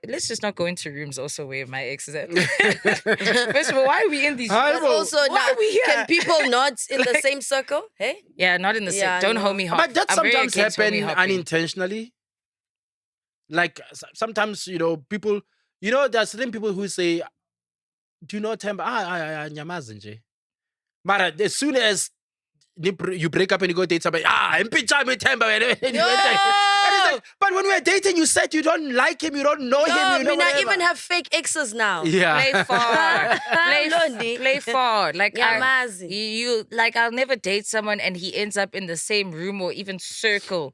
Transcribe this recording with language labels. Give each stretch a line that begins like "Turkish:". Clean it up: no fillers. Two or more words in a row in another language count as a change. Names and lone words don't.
English: Let's just not go into rooms also where my ex is at. First of all, why are we in these Hi, rooms? But also, Why now, are we here? can people not in the same circle? Hey? Yeah, not in the same. Yeah, Don't no. homie hop. But that I'm very sometimes against happen homie hopping. unintentionally. Like sometimes, people, there are certain people who say, do you know Temba?
Zulu: Nyamazi nje.
English: Mara, as soon as you break up and you go date somebody, impijame Temba. But when we're dating, you said you don't like him, you don't know him, No, you know I mean, I whatever. even have fake exes now. Yeah. Play forward. Londi. play forward. Like Yamazi. I'll never date someone and he ends up in the same room or even circle